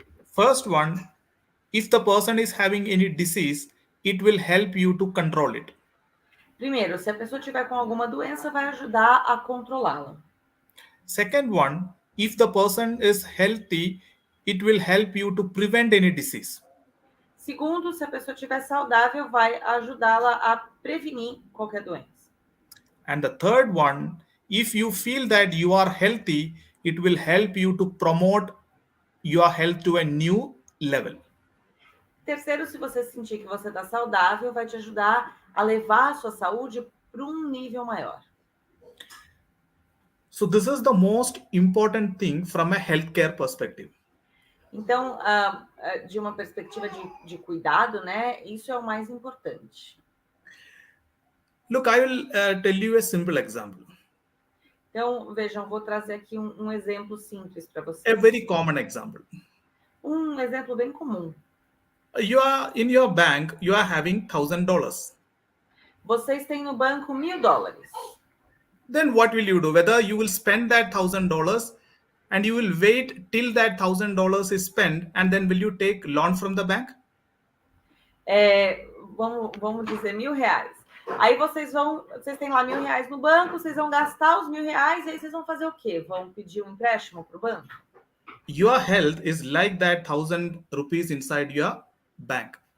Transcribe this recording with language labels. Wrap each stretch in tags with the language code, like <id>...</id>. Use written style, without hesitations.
<en>First one, if the person is having any disease, it will help you to control it.</en> <pt>Primeiro, se a pessoa tiver com alguma doença, vai ajudar a controlá-la.</pt> <en>Second one, if the person is healthy, it will help you to prevent any disease.</en> <pt>Segundo, se a pessoa estiver saudável, vai ajudá-la a prevenir qualquer doença.</pt> <en>And the third one, if you feel that you are healthy, it will help you to promote your health to a new level.</en> <pt>Terceiro, se você sentir que você está saudável, vai te ajudar a levar a sua saúde para um nível maior.</pt> <en>So this is the most important thing from a healthcare perspective.</en> <pt>Então, de uma perspectiva de cuidado, né? Isso é o mais importante.</pt> <en>Look, I will tell you a simple example.</en> <pt>Então, vejam, vou trazer aqui um exemplo simples para</pt> <en>A</en> <pt>vocês.</pt> <en>very common example.</en> <pt>Um exemplo bem comum.</pt> <en>You are in your bank, you are having $1,000.</en> <pt>Vocês têm no banco $1.000.</pt> <en>Then what will you do? Whether you will spend that $1,000 and you will wait till that $1,000 is spent and then will you take loan from the bank?</en> <pt>Vamos dizer R$1.000. Aí vocês têm lá R$1.000 no banco, vocês vão gastar os R$1.000 e aí vocês vão fazer o quê? Vão pedir um empréstimo para o banco?</pt> <en>Your health is like that 1,000 rupees inside your bank.</en>